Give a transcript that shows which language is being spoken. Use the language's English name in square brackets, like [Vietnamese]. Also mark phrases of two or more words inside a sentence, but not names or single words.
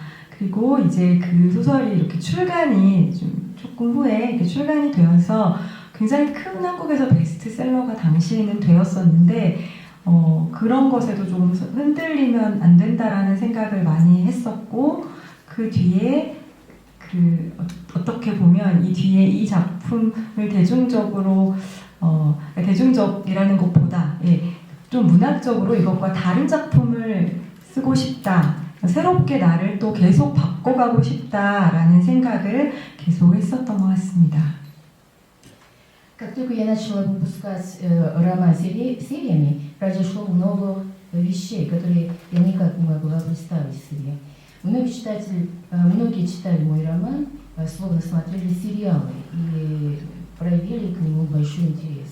[Korean] 그리고 이제 그 소설이 이렇게 출간이 조금 후에 이렇게 출간이 되어서 굉장히 큰 한국에서 베스트셀러가 당시에는 되었었는데 그런 것에도 조금 흔들리면 안 된다라는 생각을 많이 했었고 그 뒤에 어떻게 보면 이 뒤에 이 작품을 대중적으로 대중적이라는 것보다 좀 문학적으로 이것과 다른 작품을 쓰고 싶다. 새롭게 나를 또 계속 바꿔가고 싶다라는 생각을 계속 했었던 것 같습니다. [Russian] Как только я начала выпускать роман сериями, произошло много вещей, которые я никак не могла представить себе. Многие читали мой роман, словно смотрели сериалы и проявили к нему большой интерес.